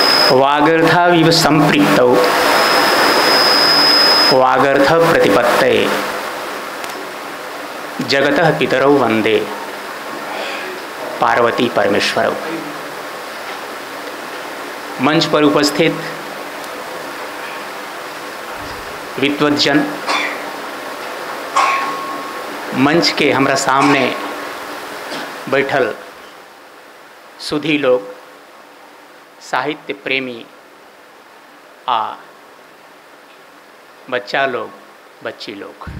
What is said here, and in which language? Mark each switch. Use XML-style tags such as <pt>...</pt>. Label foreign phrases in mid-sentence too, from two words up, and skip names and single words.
<sa>वागर्थाविव संपृक्तौ वागर्थ प्रतिपत्तये जगतः पितरौ वंदे पार्वती परमेश्वरौ।</sa> <mai>मंच पर उपस्थित विद्वज्जन, मंच के हमरा सामने बैठल सुधी लोग, साहित्य प्रेमी आ बच्चा लोग, बच्ची लोग,</mai>